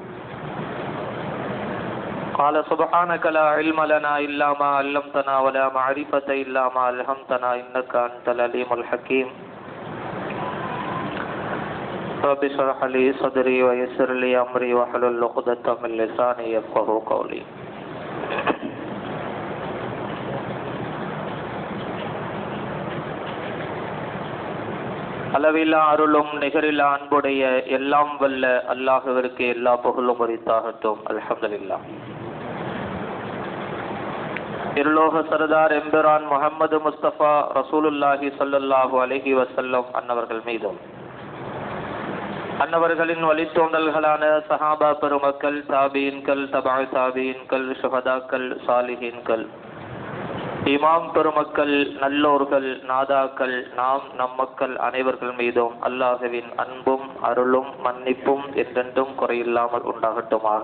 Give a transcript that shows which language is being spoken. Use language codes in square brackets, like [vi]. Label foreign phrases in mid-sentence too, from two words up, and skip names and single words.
[ar] قال سبحانك لا علم لنا إلا ما علمتنا ولا معرفة إلا ما ألهمتنا إنك أنت العليم الحكيم رب اشرح لي صدري ويسر لي أمري واحلل عقدة من لساني يفقهوا قولي [ta] அளவில்லா அருளும் நிகரில்லா அன்புடைய எல்லாம் வல்ல அல்லாஹ்விற்கு எல்லா புகழும் உரித்தாகட்டும். அல்ஹம்துலில்லாஹ். இருலோக சர்தார் எம்பெரான் முஹம்மது முஸ்தபா ரசூலுல்லாஹி [ar] صلى الله عليه وسلم [ta] அன்னவர்கள் மீதும் அன்னவர்களின் வழித்தோன்றல்களான சஹாபா பெருமக்கள், தாபீன்கள், தபா தாபீன்கள், ஷுஹதாக்கள், சாலிஹீன்கள், இமாம் பெருமக்கள், நல்லோர்கள், நாதாக்கள், நம் மக்கள் அனைவர்கள் மீதும் அல்லாஹ்வின் அன்பும் அருளும் மன்னிப்பும் என்றென்றும் குறையில்லாமல் உண்டாகட்டுமாக.